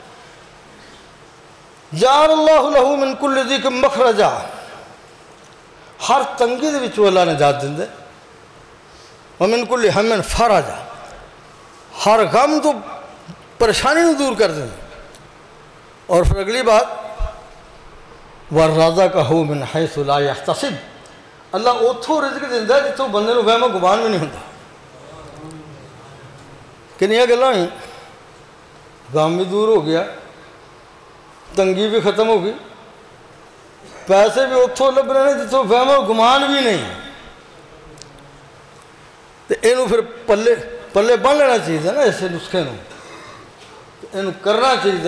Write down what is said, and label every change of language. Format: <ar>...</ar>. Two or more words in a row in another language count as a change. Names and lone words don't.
<ar>جعل اللہ لہ من کل ضیق مخرجا،</ar> <pa>ہر تنگی دے وچوں اللہ نے نجات دیندے،</pa> <ar>ومن کل ہم فرجا،</ar> <pa>ہر غم</pa> <ur>تو پریشانی نو دور کر دیں، اور پھر اگلی بات</ur> <ar>وَرَزَقَهُ مِنْ حَيْثُ لَا يَحْتَسِبْ،</ar> <ur>اللہ</ur> <pa>اتھوں رزق دیندہ ہے جتوں بندے نو وہم گمان بھی نہیں ہوتا، کنیاں گلاں ہوئیں، غم بھی دور ہو گیا، تنگی بھی ختم ہو گئی، پیسے بھی اتھوں لب رہے ہیں جتوں وہم گمان بھی نہیں، تو اینو پھر پلے بن لینا چاہیے نا اسے نسخے نو،</pa> <ur>یہ کرنا چاہیے.</ur>